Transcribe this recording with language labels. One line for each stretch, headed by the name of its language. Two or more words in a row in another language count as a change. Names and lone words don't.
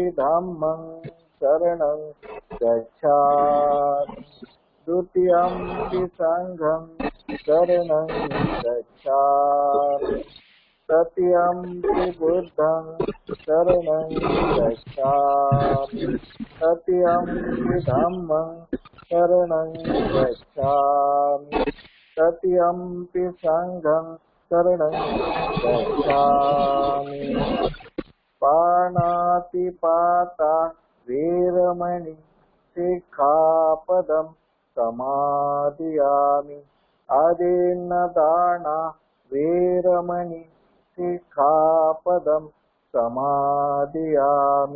Pali: धम्मं शरणं गच्छामि द्वितीयंपि संघं शरणं गच्छामि तृतीयंपि बुद्धं शरणं गच्छामि तृतीयंपि धम्मं शरणं गच्छामि तृतीयंपि संघं शरणं गच्छामि। पाणातिपाता वीरमणि सिक्खापदं समादयामि। आदिन्नदाना वीरमणि सिक्खापदं समादयामि।